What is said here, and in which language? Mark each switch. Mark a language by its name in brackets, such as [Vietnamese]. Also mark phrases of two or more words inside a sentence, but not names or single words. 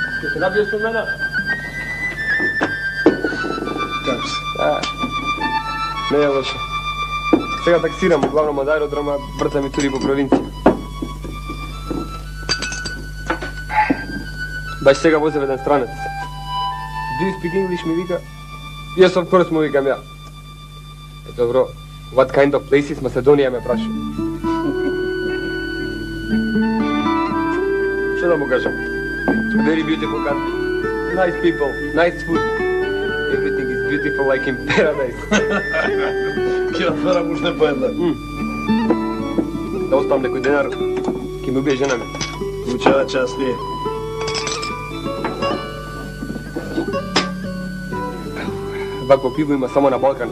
[Macedonian] Ќе напиеш со мене? Како се? Не е лошо. Сега таксирам, главно од аеродрома, вртам и тури по провинција. Баш сега возев еден странец. [English] Do you speak English, [Macedonian] ми вика? [English] Yes, of course, [Macedonian] му викам ја. Добро, [English] what kind of places Macedonија [Macedonian] ме праша. Што да му кажам? [English] Very beautiful country. Nice people, nice food. Everything is beautiful like in paradise. [Macedonian] Ќе отворам уште по една. Да оставам некој денар, ќе ми убие жена ми. Учава час ли е. Вакво пиво има само на Балкана.